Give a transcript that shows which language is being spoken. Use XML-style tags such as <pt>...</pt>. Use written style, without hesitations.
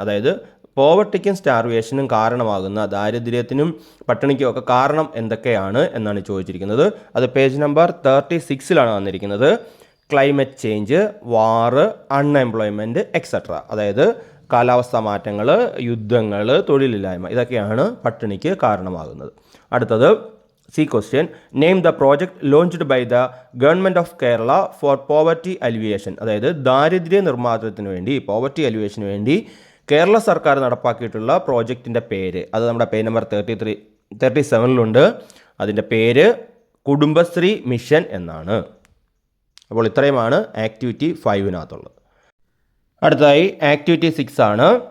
<ml>അതായത് പോവർട്ടിക്കും സ്റ്റാർവേഷനും കാരണമാകുന്ന, ദാരിദ്ര്യത്തിനും പട്ടിണിക്കും ഒക്കെ കാരണം എന്തൊക്കെയാണ് എന്നാണ് ചോദിച്ചിരിക്കുന്നത്. അത് പേജ് നമ്പർ 36 വന്നിരിക്കുന്നത്. ക്ലൈമറ്റ് ചേഞ്ച്, വാറ്, അൺഎംപ്ലോയ്മെൻറ്റ് എക്സെട്ര. അതായത് കാലാവസ്ഥാ മാറ്റങ്ങൾ, യുദ്ധങ്ങൾ, തൊഴിലില്ലായ്മ, ഇതൊക്കെയാണ് പട്ടിണിക്ക് കാരണമാകുന്നത്. അടുത്തത്</ml> <en>C question, name the project launched by the Government of Kerala for poverty alleviation.</en> <ml>അതായത് ദാരിദ്ര്യ നിർമ്മാർജ്ജനത്തിന് വേണ്ടി, പോവർട്ടി അലിവേഷന് വേണ്ടി കേരള സർക്കാർ നടപ്പാക്കിയിട്ടുള്ള പ്രോജക്റ്റിൻ്റെ പേര്. അത് നമ്മുടെ പേജ് നമ്പർ 37 അതിൻ്റെ പേര് കുടുംബശ്രീ മിഷൻ എന്നാണ്. അപ്പോൾ ഇത്രയുമാണ് ആക്ടിവിറ്റി 5-നകത്തുള്ളത്. അടുത്തതായി ആക്ടിവിറ്റി 6 ആണ്.</ml>